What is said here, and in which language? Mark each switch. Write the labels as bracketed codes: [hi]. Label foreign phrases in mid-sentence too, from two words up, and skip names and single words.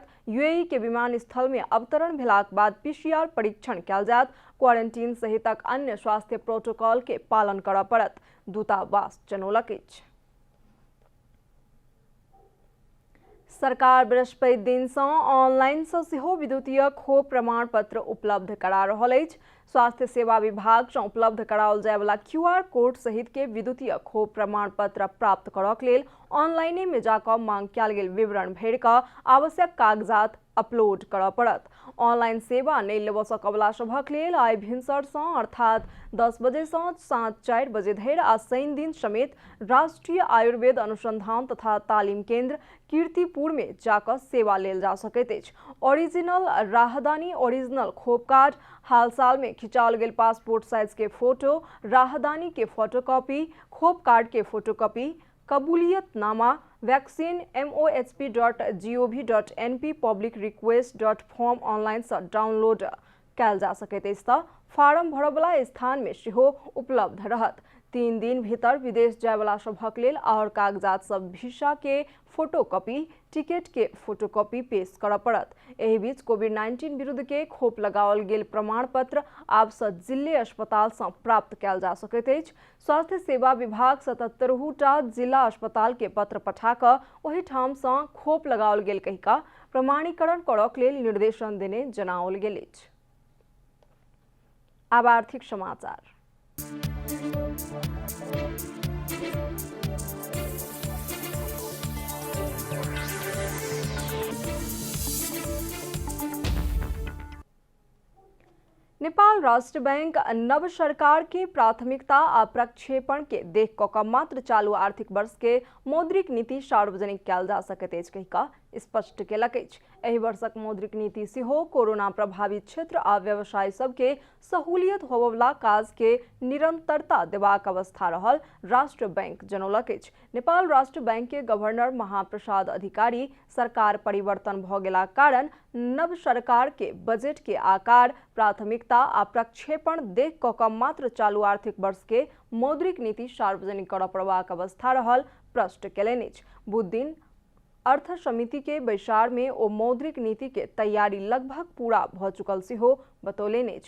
[mai] यूएई के विमानस्थल में अवतरण भेलाक बाद पीसीआर परीक्षण कयल जायत। क्वारंटीन सहितक अन्य स्वास्थ्य प्रोटोकॉल के पालन करऽ पड़त, दूतावास जनौलक अछि। सरकार बृहस्पति दिन से ऑनलाइन से सेहो विद्युतीय खोप प्रमाण पत्र उपलब्ध करा रहल अछि। स्वास्थ्य सेवा विभाग से उपलब्ध कराओल जाय वाला [en] QR code [mai] सहित के विद्युतीय खोप प्रमाण पत्र प्राप्त करक लेल ऑनलाइने में जाकर मांग कयल गेल विवरण भरि कऽ आवश्यक कागजात अपलोड करऽ पड़त। ऑनलाइन सेवा नहि लेबऽ सकवला सभक लेल आइ भिनसर से अर्थात 10 बजे से साँझ 4 बजे धरि आ शनि दिन समेत राष्ट्रीय आयुर्वेद अनुसंधान तथा तालीम केंद्र कीर्तिपुर में जाकर सेवा लेल जा सकैत अछि। ओरिजिनल राहदानी, ओरिजिनल खोप कार्ड, हाल साल में खिंचाओल गेल [en] passport size [mai] के फोटो, राहदानी के फोटोकॉपी, खोप कार्ड के फोटोकॉपी, कबूलियतनामा, वैक्सीन mohsp.gov.np [en] public request.form online [mai] से डाउनलोड कयल जा सकैत अछि तऽ फार्म भरबला स्थान में सेहो उपलब्ध रहत। 3 दिन भीतर विदेश जाय वाला सभक लेल और कागजात सब वीसा के फोटोकॉपी, टिकट के फोटोकॉपी पेश करऽ पड़त। एहि बीच कोविड-19 विरुद्ध के खोप लगाओल गेल प्रमाण पत्र आब से जिले अस्पताल से प्राप्त कयल जा सकैत अछि। स्वास्थ्य सेवा विभाग 77टा जिला अस्पताल के पत्र पठा कऽ ओहि ठाम से खोप लगाओल गेल कहि कऽ प्रमाणीकरण करऽ लेल निर्देशन देने जनाओल गेल अछि। अब आर्थिक समाचार। नेपाल राष्ट्र बैंक नव सरकार के प्राथमिकता आ प्रक्षेपण के देख कऽ मात्र चालू आर्थिक वर्ष के मौद्रिक नीति सार्वजनिक कयल जा सकैत अछि कहि कऽ स्पष्ट केलक अछि। एहि वर्षक मौद्रिक नीति सेहो कोरोना प्रभावित क्षेत्र आ व्यवसाय सबके सहूलियत होबवला काज के निरंतरता देबाक अवस्था रहल राष्ट्र बैंक जनौलक अछि। नेपाल राष्ट्र बैंक के गवर्नर महाप्रसाद अधिकारी सरकार परिवर्तन भऽ गेलाक कारण नव सरकार के बजट के आकार, प्राथमिकता आ प्रक्षेपण देख कऽ मात्र चालू आर्थिक वर्ष के मौद्रिक नीति सार्वजनिक करऽ पड़बाक अवस्था रहल प्रश्न केलनि अछि। बुध दिन अर्थ समिति के बैसार में ओ मौद्रिक नीति के तैयारी लगभग पूरा भ चुकल सेहो बतौलनि अछि।